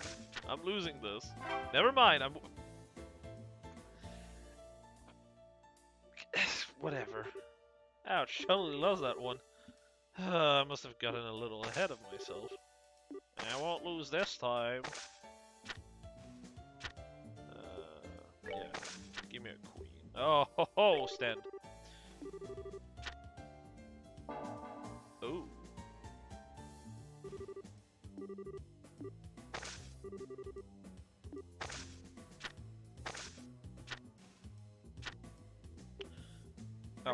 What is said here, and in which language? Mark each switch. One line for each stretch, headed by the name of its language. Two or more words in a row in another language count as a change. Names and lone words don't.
English: I'm losing this. Never mind, whatever. Ouch, totally lost that one. I must have gotten a little ahead of myself. I won't lose this time. Yeah. Give me a queen. Oh, ho, ho, stand. Ooh. Oh.